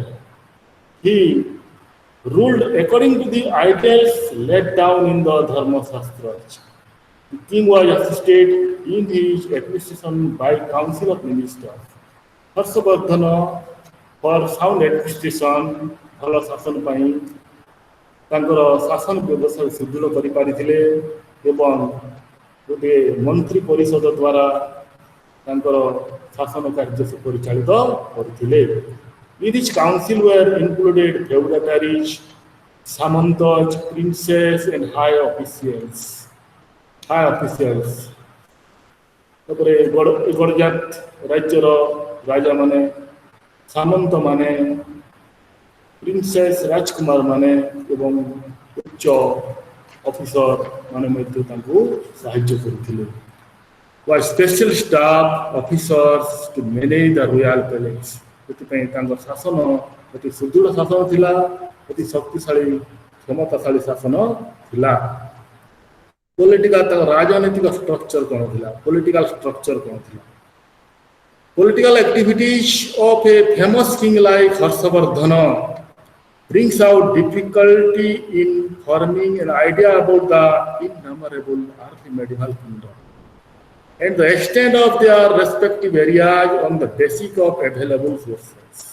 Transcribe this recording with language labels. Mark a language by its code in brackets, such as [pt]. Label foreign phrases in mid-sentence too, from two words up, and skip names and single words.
[en] He ruled according to the ideals laid down in the Dharma Shastras. The king was assisted in his administration by council of ministers. Harshavardhana, for sound administration, [or] ଭଲ ଶାସନ ପାଇଁ ତାଙ୍କର ଶାସନ ବ୍ୟବସ୍ଥା ସୁଦୃଢ଼ କରିପାରିଥିଲେ ଏବଂ ଗୋଟିଏ ମନ୍ତ୍ରୀ ପରିଷଦ ଦ୍ୱାରା ତାଙ୍କର ଶାସନ କାର୍ଯ୍ୟ ପରିଚାଳିତ କରୁଥିଲେ। [en] In this council were included feudatories, samantas, princes, and high officials. [or] ତାପରେ ଗଡ଼ଜାତ ରାଜ୍ୟର ରାଜା ମାନେ, ସାମନ୍ତ ମାନେ, ପ୍ରିନ୍ସେସ୍ ରାଜକୁମାର ମାନେ ଏବଂ ଉଚ୍ଚ ଅଫିସର ମାନେ ମଧ୍ୟ ତାଙ୍କୁ ସାହାଯ୍ୟ କରୁଥିଲେ। [en] Was special staff officers to manage the royal palace. [or] ସେଥିପାଇଁ ତାଙ୍କ ଶାସନ ଅତି ସୁଦୃଢ଼ ଶାସନ ଥିଲା, ଅତି ଶକ୍ତିଶାଳୀ କ୍ଷମତାଶାଳୀ ଶାସନ ଥିଲା। Political ରାଜନୈତିକ ଷ୍ଟ୍ରକ୍ଚର କ'ଣ ଥିଲା? [en] Political activities of a famous king like Harshavardhana brings out difficulty in forming an idea about the innumerable early medieval kingdom and the extent of their respective areas on the basis of available sources.